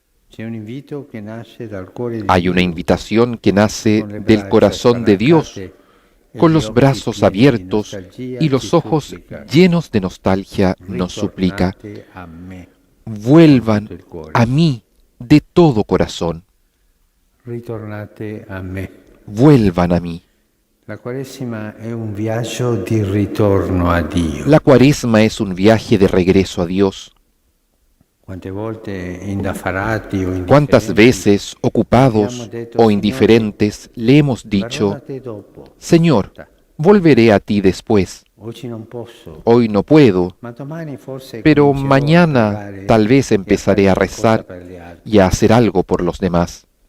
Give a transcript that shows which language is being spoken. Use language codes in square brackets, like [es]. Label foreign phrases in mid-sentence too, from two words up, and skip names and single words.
[es] Hay una invitación que nace del corazón de Dios, con los brazos abiertos y los ojos llenos de nostalgia nos suplica: vuelvan a mí de todo corazón. [it] Ritornate a me. [es] Vuelvan a mí. [it] La Quaresima è un viaggio di ritorno a Dio. [es] La Cuaresma es un viaje de regreso a Dios. ¿Cuántas veces, ocupados o indiferentes, le hemos dicho: Señor, volveré a ti después. Hoy no puedo, pero mañana tal vez empezaré a rezar y a hacer algo por los demás.